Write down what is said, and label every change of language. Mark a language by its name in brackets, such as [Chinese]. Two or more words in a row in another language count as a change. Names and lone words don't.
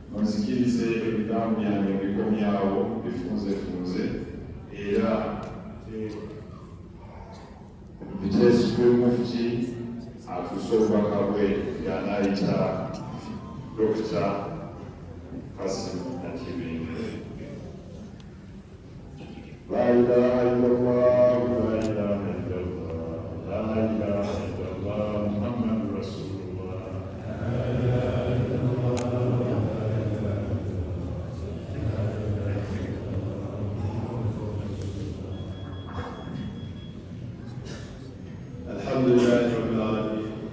[Ganda] munzikirize ebigambo byange bikomyawo bifunzefunze era biteesibwe mufti atuuse obubaka bwe y'anaayita Dr. Kasim Nakibinge. [Arabic] لا إله إلا الله، لا إله إلا الله، لا إله إلا الله، محمد رسول الله. الحمد لله رب العالمين.